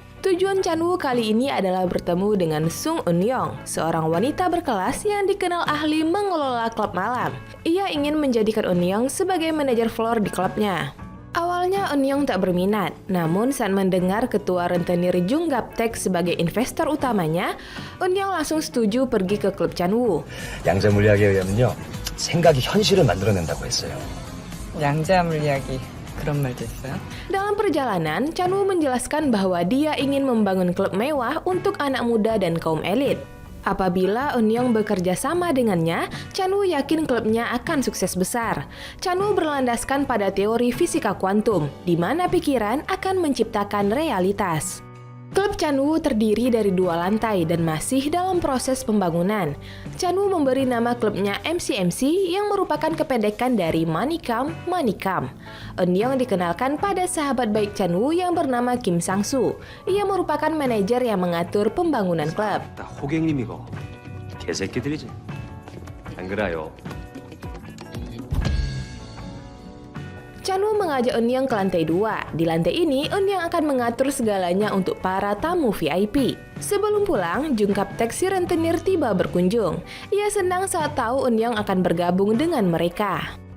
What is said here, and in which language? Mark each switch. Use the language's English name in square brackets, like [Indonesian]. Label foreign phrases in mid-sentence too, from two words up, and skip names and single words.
[Indonesian] Tujuan Chan-woo kali ini adalah bertemu dengan Sung Eun-young, seorang wanita berkelas yang dikenal ahli mengelola klub malam. Ia ingin menjadikan Eun-young sebagai manajer floor di klubnya. Awalnya Eun-young tak berminat, namun saat mendengar ketua rentenir Jung Gap-taek sebagai investor utamanya, Eun-young langsung setuju pergi ke klub Chan-woo. [Korean] 양자 물리학에 의하면요, 생각이 현실을 만들어낸다고 했어요. 양자 물리학이 그런 말도 있어요? [Indonesian] Dalam perjalanan, Chan-woo menjelaskan bahwa dia ingin membangun klub mewah untuk anak muda dan kaum elit. Apabila Eun-young bekerja sama dengannya, Chan-woo yakin klubnya akan sukses besar. Chan-woo berlandaskan pada teori fisika kuantum, di mana pikiran akan menciptakan realitas. Klub Chan-woo terdiri dari 2 lantai dan masih dalam proses pembangunan. Chan-woo memberi nama klubnya MCMC yang merupakan kependekan dari Manikam. Eun-young dikenalkan pada sahabat baik Chan-woo yang bernama Kim Sang-soo. Ia merupakan manajer yang mengatur pembangunan klub. [Korean] 다 호갱님이고 개새끼들이지. 안 그래요? [Indonesian] Chan-woo mengajak Eun-young ke lantai 2. Di lantai ini, Eun-young akan mengatur segalanya untuk para tamu VIP. Sebelum pulang, Jung Gap-taek si rentenir tiba berkunjung. Ia senang saat tahu Eun-young akan bergabung dengan mereka.